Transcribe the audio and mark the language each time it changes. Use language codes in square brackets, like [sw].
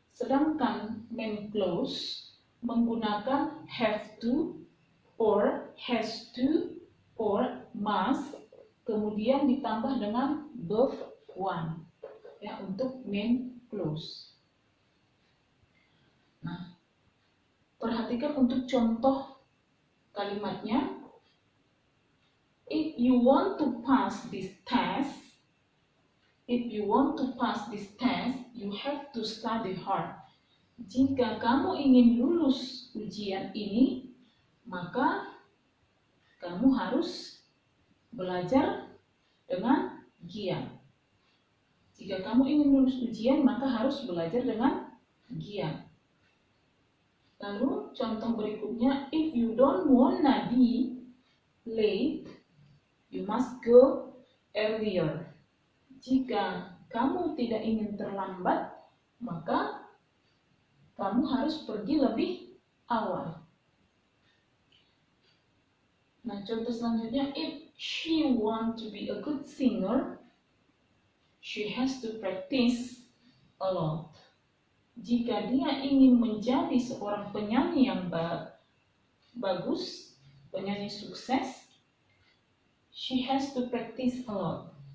[id] Sedangkan main clause menggunakan have to or has to or must, kemudian ditambah dengan verb one ya untuk main clause. Nah, perhatikan untuk contoh kalimatnya. [en] If you want to pass this test, you have to study hard. [id] Jika kamu ingin lulus ujian ini, maka kamu harus belajar dengan giat. Jika kamu ingin lulus ujian, maka harus belajar dengan giat. Lalu contoh berikutnya, [en] if you don't wanna be late, you must go earlier. [id] Jika kamu tidak ingin terlambat, maka kamu harus pergi lebih awal. Nah, contoh selanjutnya, [en] if she want to be a good singer, she has to practice a lot. [id] Jika dia ingin menjadi seorang penyanyi yang bagus, penyanyi sukses, [en] she has to practice a lot.